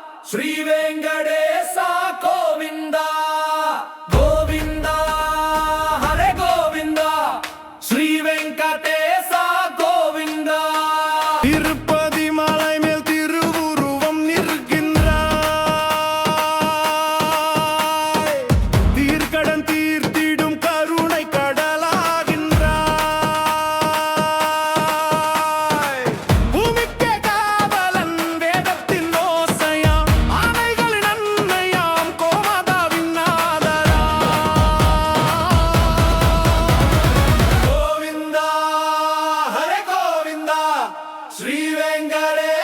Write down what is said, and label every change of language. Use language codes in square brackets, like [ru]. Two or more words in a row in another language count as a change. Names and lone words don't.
[sa] श्री वेंकटेश गोविंदा गोविंदा हरे गोविंदा श्री वेंकटेश गोविंदा [ta] திருப்பதி மலை மேல் திருவுருவம் நிற்கின்றாய் தீர்க்கடன் தீர்த்திடும் கருணை கடலாகின்றாய் பூமிக்கே காவலன் வேதத்தின் ஓசையாம் ஆணைகளின் அன்னையாம் கோமாதாவின் நாதரா [sa] गोविंदा हरे गोविंदा श्री वेंकटेश